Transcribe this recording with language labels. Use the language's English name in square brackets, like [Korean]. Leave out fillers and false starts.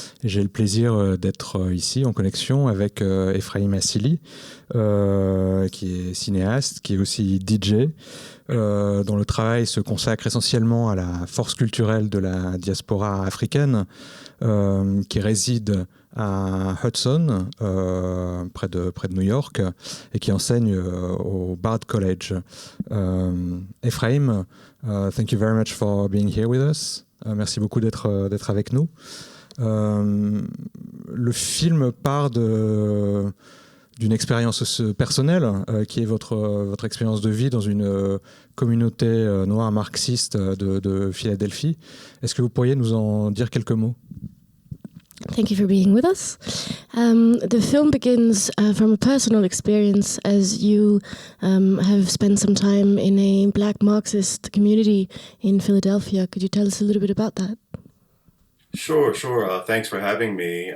[French] Et j'ai le plaisir d'être ici en connexion avec Ephraim Assili, qui est cinéaste, qui est aussi DJ, dont le travail se consacre essentiellement à la force culturelle de la diaspora africaine, qui réside à Hudson, près de New York, et qui enseigne au Bard College. [English] Ephraim, thank you very much for being here with us. [French] Merci beaucoup d'être avec nous. Le film part d'une expérience personnelle, qui est votre expérience de vie dans une communauté noire marxiste de Philadelphie. Est-ce que vous pourriez nous en dire quelques mots? [English] Thank you for being with us. The film begins from a personal experience as you have spent some time in a Black Marxist community in Philadelphia. Could you tell us a little bit about that? Sure. Thanks for having me.